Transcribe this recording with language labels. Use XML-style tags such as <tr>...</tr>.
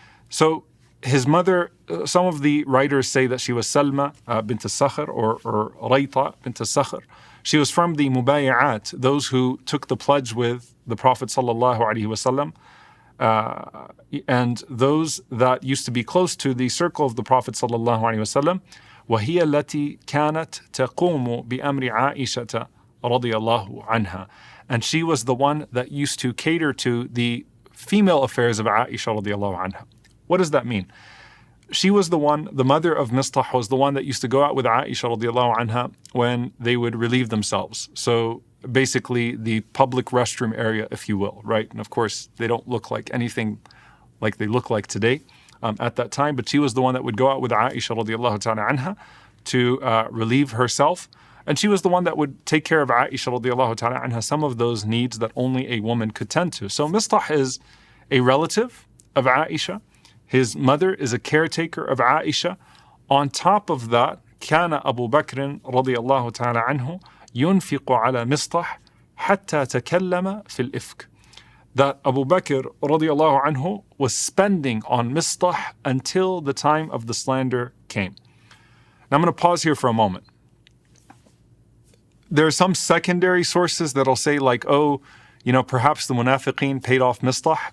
<en>So his mother, some of the writers say that she was Salma bint al-Sakhr or Rayta bint al-Sakhr. She was from the Mubay'at, those who took the pledge with the Prophet sallallahu alaihi wasallam, and those that used to be close to the circle of the Prophet sallallahu alaihi wasallam.</en> <ar>وهي التي كانت تقوم بأمر عائشة رضي الله عنها.</ar> <en>And she was the one that used to cater to the female affairs of Aisha رضي الله عنها. What does that mean? She was the one, the mother of Mistah was the one that used to go out with Aisha رضي الله عنها when they would relieve themselves. So basically the public restroom area, if you will, right? And of course, they don't look like anything like they look like today. At that time, but she was the one that would go out with Aisha radiallahu ta'ala anha to relieve herself, and she was the one that would take care of Aisha radiallahu ta'ala anha some of those needs that only a woman could tend to. So Mistah is a relative of Aisha. His mother is a caretaker of Aisha. On top of that,</en> <ar>كان أبو بكر رضي الله تعالى عنه ينفق على مصطح حتى تكلم في الإفك.</ar> <en>That Abu Bakr radiallahu anhu was spending on Mistah until the time of the slander came. Now I'm going to pause here for a moment. There are some secondary sources that'll say like, oh, perhaps the munafiqeen paid off Mistah.</en>